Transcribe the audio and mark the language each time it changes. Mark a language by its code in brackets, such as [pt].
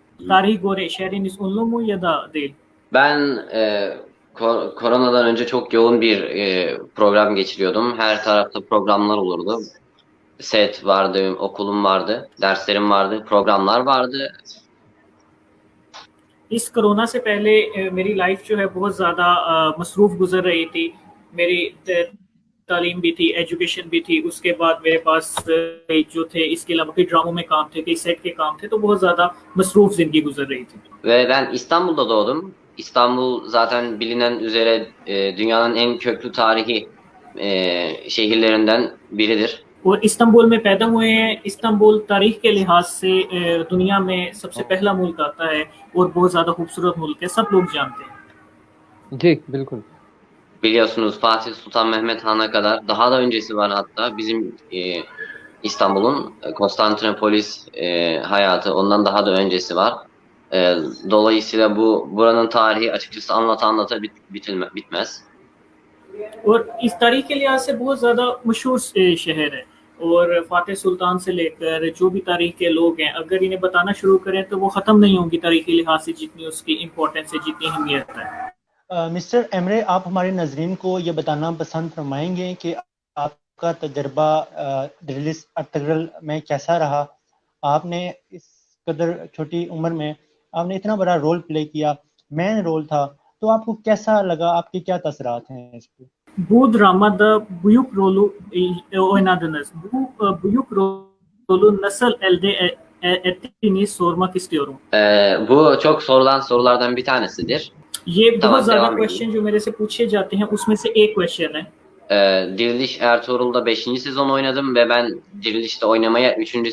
[tr] Tarihi göre şehriniz ünlü mü ya da değil? Ben koronadan önce çok yoğun bir program geçiriyordum. Her tarafta programlar olurdu. Set vardı, okulum vardı, derslerim vardı, programlar vardı. [hi] इस corona से पहले मेरी life जो है बहुत ज़्यादा मसरूफ़ गुजर रही थी। मेरी तालीम भी थी, एजुकेशन भी थी, उसके बाद मेरे पास जो थे इसके अलावा कई ड्रामों में काम थे, कई सेट के काम थे, तो बहुत ज़्यादा मसरूफ़ ज़िंदगी गुजर रही थी। [tr] Ve ben İstanbul'da doğdum. İstanbul zaten bilinen üzere dünyanın en köklü tarihi şehirlerinden biridir. [hi] और इस्तांबुल में पैदा हुए हैं। इस्तांबुल तारीख के लिहाज से दुनिया में सबसे पहला मुल्क आता है और बहुत ज़्यादा खूबसूरत मुल्क है, सब लोग जानते हैं। जी बिल्कुल। [tr] Biliyorsunuz Fatih Sultan Mehmet Han'a kadar daha da öncesi var hatta bizim İstanbul'un Konstantinopolis hayatı ondan daha da öncesi var. Dolayısıyla buranın tarihi açıkçası anlata bitmez. [hi] और इस तारीख के लिहाज से बहुत ज़्यादा मशहूर शहर है, और फातिह सुल्तान से लेकर जो भी तारीख के लोग हैं, अगर इन्हें बताना शुरू करें तो वो ख़त्म नहीं होंगी तारीख के लिहाज से, जितनी उसकी इम्पोर्टेंस है, जितनी अहमियत है। मिस्टर एमरे, आप हमारे नाजरीन को ये बताना पसंद फरमाएंगे कि आपका तजर्बा दिल्लीस अर्तगरल में कैसा रहा? आपने इस कदर छोटी उम्र में आपने इतना बड़ा रोल प्ले किया, मेन रोल था, तो आपको कैसा लगा? आपके क्या तसरात हैं इस पे? [tr] Bu dramada büyük rolü oynadınız. Bu büyük rolü nasıl elde ettiğini sormak istiyorum. Bu çok sorulan sorulardan bir tanesidir. [hi] ये बहुत [tr] Tamam, [hi] ज़्यादा [tr] devam [hi] क्वेश्चन जो मेरे से पूछे जाते हैं उसमें से एक क्वेश्चन है। [tr] Diriliş Ertuğrul'da 5. sezon oynadım ve ben Diriliş'te oynamaya 3.